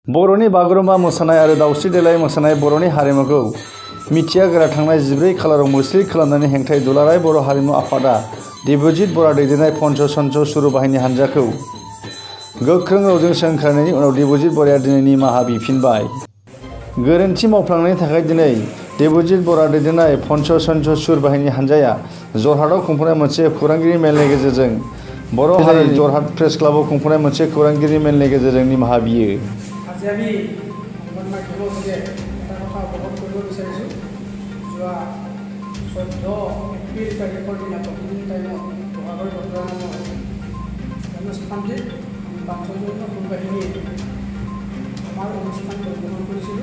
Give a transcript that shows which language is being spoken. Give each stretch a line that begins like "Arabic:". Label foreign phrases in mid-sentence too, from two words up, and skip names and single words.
Bodo: बर'नि बागुरुम्बा मोसानाय आरो दावस्रि देलाय मोसानाय बर'नि हारिमुखौ मिथिया गोरा थांनाय 14 खालाराव मोस्लिद खालामनानै हेंथायै दुलाराय बर' हारिमु आफादा देबजित बरा दैदेननाय पन्च सन्च सुरु बाहिनी हानजाखौ गोख्रों रावजों सोंखारिनायनि उनाव देबजित बराया दिनै निमाहा बिफिनबाय। गोरोन्थि मावफ्लांनायनि थाखाय दिनै देबजित बरा दैदेननाय पन्च सन्च सुर बाहिनी हानजाया जरहाटआव खुंफुंनाय मोनसे खौरांगिरि मेलनि गेजेरजों बर' हारिनि जरहाट प्रेस क्लाबाव खुंफुंनाय मोनसे खौरांगिरि मेलनि गेजेरजों निमाहा बियो।
Assamese: আজি আমি সংবাদ মাধ্যমৰ যোগে এটা কথা অৱগত কৰিব বিচাৰিছোঁ। যোৱা 14 এপ্ৰিল তাৰিখৰ দিনা প্ৰতিদিন টাইমত বহাগৰ বতৰা নামৰ অনুষ্ঠানটিত আমি 5জনীয়া সুৰবাহিনীয়ে আমাৰ অনুষ্ঠান পৰিৱেশন কৰিছিলোঁ।